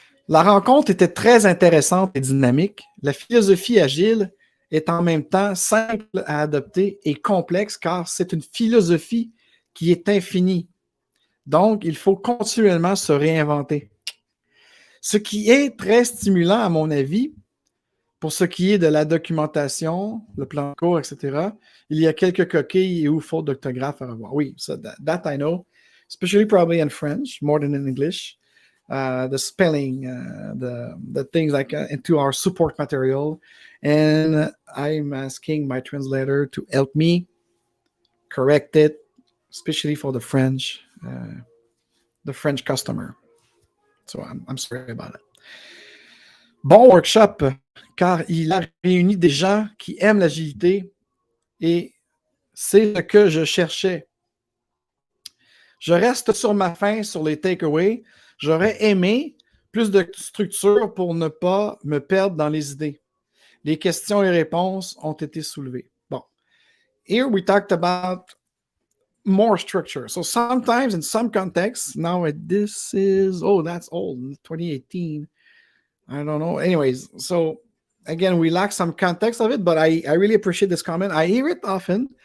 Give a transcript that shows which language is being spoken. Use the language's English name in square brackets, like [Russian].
[French] La rencontre était très intéressante et dynamique. La philosophie agile est en même temps simple à adopter et complexe car c'est une philosophie qui est infinie. Donc, il faut continuellement se réinventer. Ce qui est très stimulant, à mon avis, pour ce qui est de la documentation, le plan de cours, etc., il y a quelques coquilles ou fautes d'orthographe à revoir. [English] Oui, so that I know, especially probably in French, more than in English. The spelling, the things like into our support material. And I'm asking my translator to help me correct it, especially for the French customer. So I'm sorry about it. [French] Bon workshop, car il a réuni des gens qui aiment l'agilité et c'est ce que je cherchais. Je reste sur ma faim sur les takeaways. J'aurais aimé plus de structure pour ne pas me perdre dans les idées. Les questions et réponses ont été soulevées. Bon. [English] Here we talked about more structure. So sometimes in some contexts, now this is, that's old, 2018. I don't know. Anyways, so again, we lack some context of it, but I really appreciate this comment. I hear it often.